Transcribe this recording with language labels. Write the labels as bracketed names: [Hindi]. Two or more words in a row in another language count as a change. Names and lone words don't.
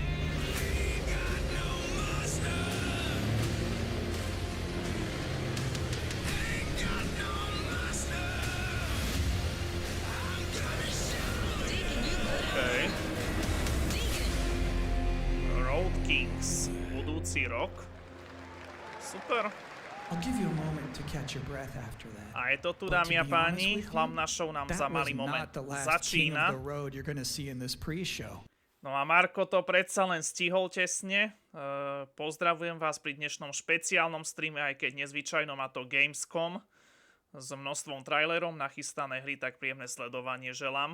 [Slovak] Okay. Road Kings, budúci rok. Super. [English] I'll give you a moment to catch your breath after that. [Slovak] A je to tu, dámy a páni, hlavná show nám za malý moment začína. No a Marko to predsa len stihol tesne. Pozdravujem vás pri dnešnom špeciálnom streame, aj keď nezvyčajnom, a to Gamescom. S množstvom trailerov na chystané hry, tak príjemné sledovanie želám.